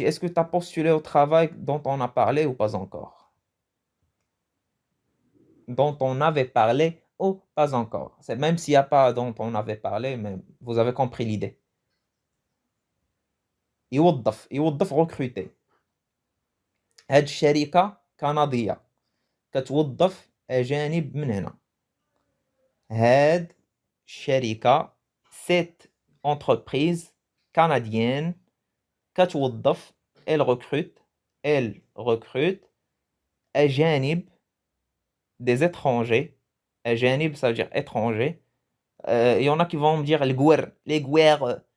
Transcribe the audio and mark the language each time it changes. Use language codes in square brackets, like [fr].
[fr] Est-ce que tu as postulé au travail dont on a parlé ou pas encore? Dont on avait parlé ou pas encore. C'est même s'il n'y a pas dont on avait parlé, mais vous avez compris l'idée. [ar] يوظف [fr] recruter. [ar] هاد الشركة كندية كتوظف أجانب من هنا. هاد الشركة [fr] cette entreprise canadienne [ar] كتوظف [fr] elle recrute [ar] أجانب [fr] des étrangers. [ar] أجانب, [fr] ça veut dire étranger. Il y en a qui vont me dire les gouer.